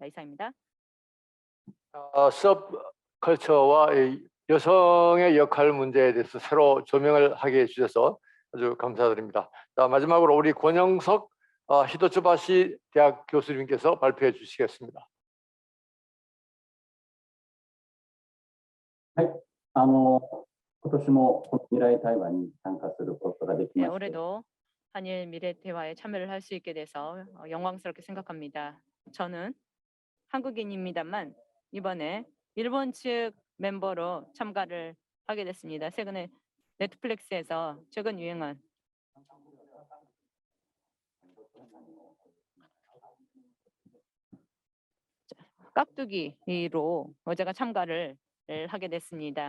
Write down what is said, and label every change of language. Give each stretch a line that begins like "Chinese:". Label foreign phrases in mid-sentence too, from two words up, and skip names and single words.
Korean: 이상입니다. 서브컬처와 이 여성의 역할 문제에 대해서 새로 조명을 하게 해주셔서 아주 감사드립니다. 자, 마지막으로 우리 권영석 히토츠바시 대학 교수님께서 발표해 주시겠습니다.
Japanese: 今年もこの未来対話に参加することができまして、
Korean: 올해도 한일 미래 대화에 참여를 할 수 있게 돼서 영광스럽게 생각합니다. 저는 한국인입니다만 이번에 일본 측 멤버로 참가를 하게 됐습니다. 최근에 넷플릭스에서 최근 유행한 깍두기로 제가 참가를 하게 됐습니다.